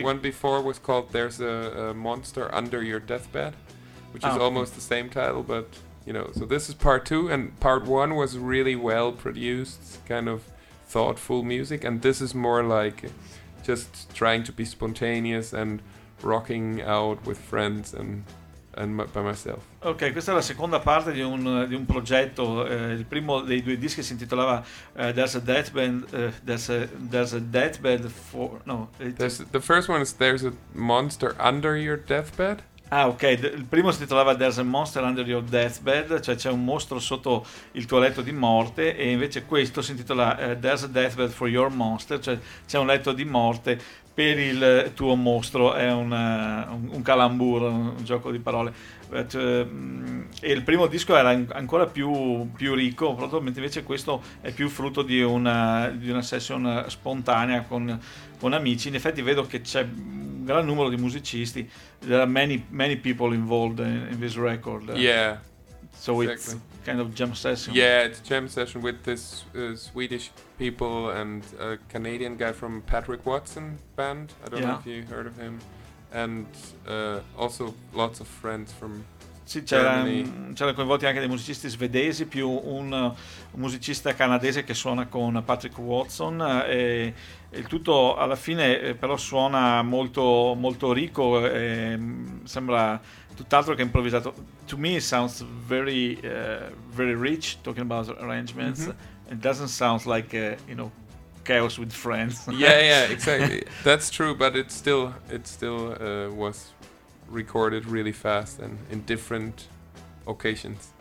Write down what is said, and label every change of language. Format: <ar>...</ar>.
<en>One before was called There's a Monster Under Your Deathbed, which is almost the same title, but you know, so this is part two, and part one was really well produced, kind of thoughtful music, and this is more like just trying to be spontaneous and rocking out with friends and by myself.</en> <it>Ok, questa è la seconda parte di un progetto. Il primo dei due dischi si intitolava</it> <en>The first one is There's a Monster Under Your Deathbed.</en> <it>Ah, ok. Il primo si intitolava There's a Monster Under Your Deathbed, cioè c'è un mostro sotto il tuo letto di morte, e invece questo si intitola There's a Deathbed for Your Monster, cioè c'è un letto di morte per il tuo mostro. È un calambur, un gioco di parole. E il primo disco era ancora più ricco, proprio, mentre invece questo è più frutto di una session spontanea con amici. In effetti vedo che c'è un gran numero di musicisti,</it> <en>there are many, many people involved in this record. Yeah, so exactly. It's kind of jam session. Yeah, it's jam session with this Swedish people and a Canadian guy from Patrick Watson band. I don't know if you heard of him. And also lots of friends from</en> <it>sì, c'erano coinvolti anche dei musicisti svedesi più un musicista canadese che suona con Patrick Watson, e il tutto alla fine però suona molto molto ricco, e sembra tutt'altro che improvvisato.</it> <en>To me it sounds very very rich, talking about arrangements. Mm-hmm. It doesn't sound like chaos with friends. Yeah, yeah, exactly. That's true, but it still was recorded really fast and in different occasions.</en>